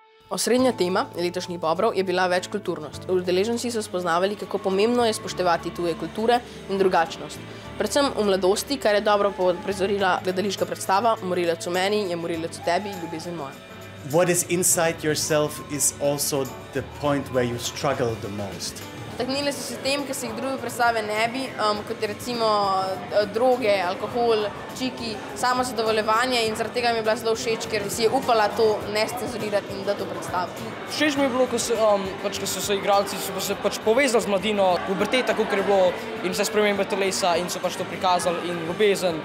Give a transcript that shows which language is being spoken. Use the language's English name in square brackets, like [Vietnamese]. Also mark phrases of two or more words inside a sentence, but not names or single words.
[Slovenian] Osrednja tema letošnjih Bobrov je bila večkulturnost. Udeleženci so spoznavali, kako pomembno je spoštovati tuje kulture in drugačnost. Predvsem v mladosti, kar je dobro prizorila gledališka predstava Morilec v meni je morilec v tebi, ljubezen moja. [English] What is inside yourself is also the point where you struggle the most. [Slovenian] Taknile so se tem, ki se jih druge predstave ne bi, kot je recimo droge, alkohol, čiki, samo zadovoljevanje in zaradi tega mi je bila zelo všeč, ker si je upala to ne scenzurirati in da to predstaviti. Všeč mi je bilo, ko so se igralci povezali z mladino, puberteta, kakor je bilo in vse spremembe telesa in so to prikazali in ljubezen.